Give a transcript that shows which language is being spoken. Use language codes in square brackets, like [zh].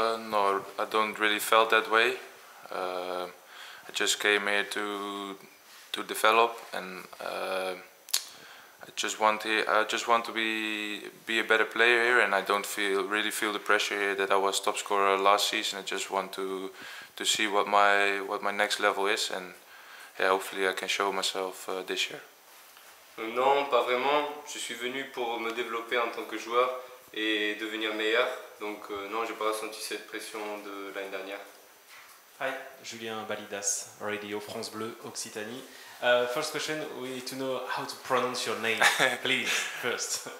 [en] No, I don't really felt that way. I just came here to develop, and I just want to be a better player here, and I don't really feel the pressure here that I was top scorer last season. I just want to see what my next level is, and yeah, hopefully I can show myself this year. [fr] Non, pas vraiment. Je suis venu pour me développer en tant que joueur et devenir meilleur. Donc non, j'ai pas ressenti cette pression de l'année dernière. [en] Hi, Julien Balidas, Radio France Bleu, Occitanie. First question, we need to know how to pronounce your name, please, first.